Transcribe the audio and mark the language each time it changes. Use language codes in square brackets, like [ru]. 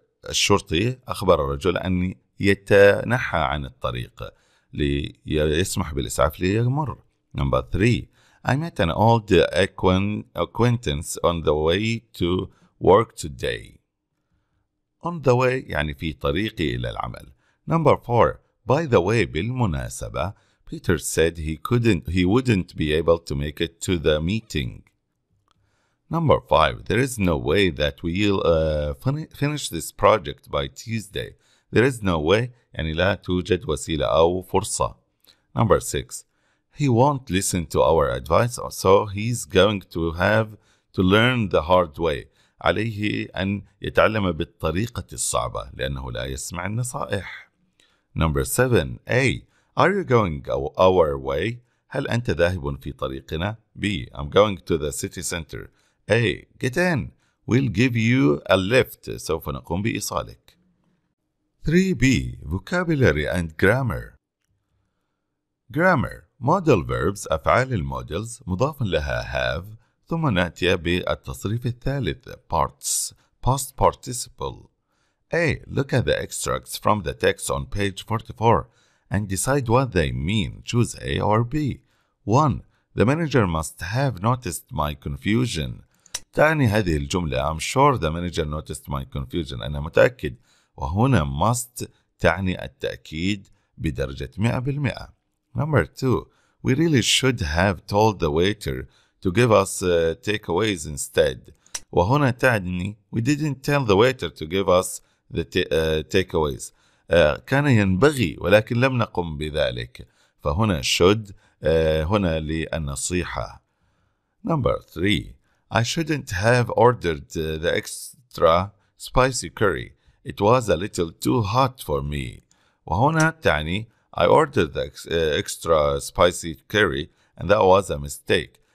[ar] الشرطي أخبر الرجل أن يتنحى عن الطريق ليسمح بالإسعاف ليمر. [en] Number 3. I met an old acquaintance on the way to work today. On the way [ar] يعني في طريقي إلى العمل. [en] Number 4. By the way، [ar] بالمناسبة، [en] Peter said he wouldn't be able to make it to the meeting. Number 5. There is no way that we'll finish this project by Tuesday. There is no way [ar] يعني لا توجد وسيلة أو فرصة. [en] Number 6. He won't listen to our advice, so he's going to have to learn the hard way. [ar] عليه أن يتعلم بالطريقة الصعبة لأنه لا يسمع النصائح. [en] Number 7. A. Are you going our way? [ar] هل أنت ذاهب في طريقنا؟ B. [en] I'm going to the city center. A. Get in. We'll give you a lift. [ar] سوف نقوم بإيصالك. 3B. [en] Vocabulary and grammar. Grammar. Modal verbs [ar] أفعال المودلز مضاف لها have ثم نأتي بالتصريف الثالث [en] parts past participle. A. Look at the extracts from the text on page 44 and decide what they mean. Choose A or B. 1. The manager must have noticed my confusion. [ar] تعني هذه الجملة [en] I'm sure the manager noticed my confusion. [ar] أنا متأكد. وهنا must تعني التأكيد بدرجة 100%. [en] Number 2. We really should have told the waiter to give us takeaways instead. [ar] وهنا تعني [en] we didn't tell the waiter to give us the takeaways. [ar] كان ينبغي ولكن لم نقم بذلك. فهنا should هنا للنصيحة. [en] Number 3. I shouldn't have ordered the extra spicy curry. It was a little too hot for me. [ar] وهنا تعني [en] I ordered the extra spicy curry and that was a mistake.